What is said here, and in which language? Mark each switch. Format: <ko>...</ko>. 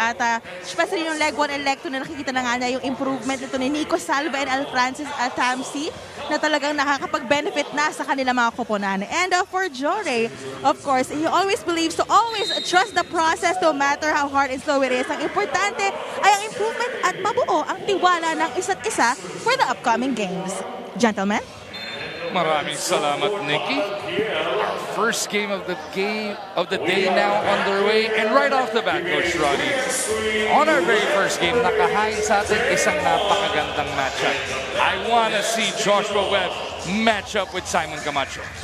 <tl>At especially yung leg 1 and leg 2 na nakikita na nga niya yung improvement nito ni Nico Salva and Al Francis Tamsi na talagang nakakapag-benefit na sa kanilang mga koponan.</tl> <en>And for Jorge, of course, he always believes to always trust the process no matter how hard and slow it is.</en> <tl>Ang importante ay ang improvement at mabuo ang tiwala ng isa't isa</tl> <en>for the upcoming games. Gentlemen?</en> <tl>Maraming salamat, Nikki.</tl> <en>Our first game of the day now underway, and right off the bat, Coach Ronnie, on our very first game,</en> <tl>nakahain sa atin isang napakagandang matchup.</tl> <en>I wanna see Joshua Webb match up with Simon Camacho.</en>